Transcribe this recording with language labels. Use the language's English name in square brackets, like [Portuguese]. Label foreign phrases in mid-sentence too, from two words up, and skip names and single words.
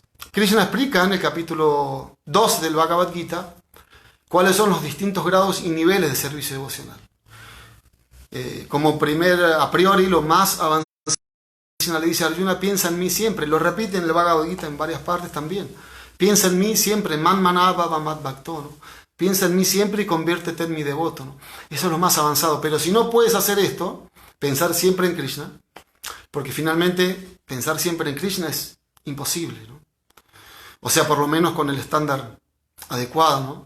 [Spanish] Krishna explica en el capítulo 2 del Bhagavad Gita cuáles son los distintos grados y niveles de servicio devocional. Como a priori, lo más avanzado, Krishna le dice a Arjuna, piensa en mí siempre. Lo repite en el Bhagavad Gita en varias partes también. Piensa en mí siempre, [Sanskrit] मन्मना भव मद्भक्तो, [Spanish] ¿no? Piensa en mí siempre y conviértete en mi devoto, ¿no? Eso es lo más avanzado. Pero si no puedes hacer esto, pensar siempre en Krishna, porque finalmente pensar siempre en Krishna es imposible, ¿no? O sea, por lo menos con el estándar adecuado, ¿no?